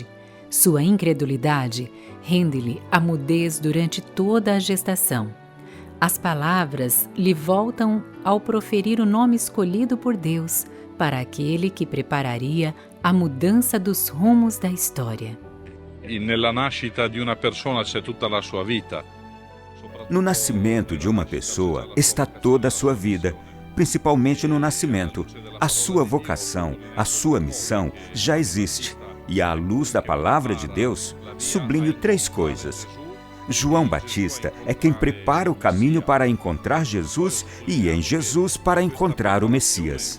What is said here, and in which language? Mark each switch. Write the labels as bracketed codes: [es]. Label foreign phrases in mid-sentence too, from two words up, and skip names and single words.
[pt] Sua incredulidade rende-lhe a mudez durante toda a gestação. As palavras lhe voltam ao proferir o nome escolhido por Deus para aquele que prepararia a mudança dos rumos da história. [it] Nella nascita di una persona c'è tutta la sua vita. [pt] No nascimento de uma pessoa está toda a sua vida, principalmente no nascimento. A sua vocação, a sua missão já existe. E à luz da palavra de Deus, sublinho 3 coisas. João Batista é quem prepara o caminho para encontrar Jesus e em Jesus para encontrar o Messias.